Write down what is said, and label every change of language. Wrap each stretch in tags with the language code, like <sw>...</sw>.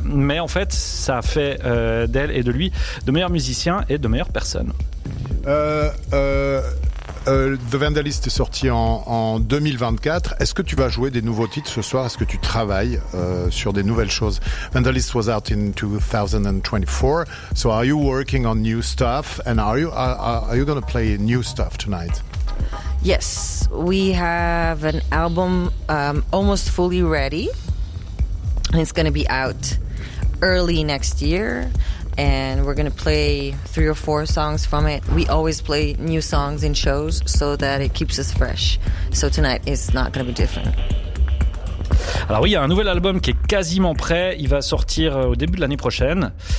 <fr>Mais en fait, ça fait d'elle et de lui de meilleurs musiciens et de meilleures personnes. The Vandalist est sorti en 2024. Est-ce que tu vas jouer des nouveaux titres ce soir? Est-ce que tu travailles sur des nouvelles choses?</fr> <en>Vandalist was out in 2024. So are you working on new stuff? And are you going to play new stuff tonight? Yes, we have an album almost fully ready. It's going to be out early next year. And we're going to play 3 or 4 songs from it. We always play new songs in shows so that it keeps us fresh. So tonight is not going to be different.</en> <fr>Alors oui, il y a un nouvel album qui est quasiment prêt. Il va sortir au début de l'année prochaine.</fr>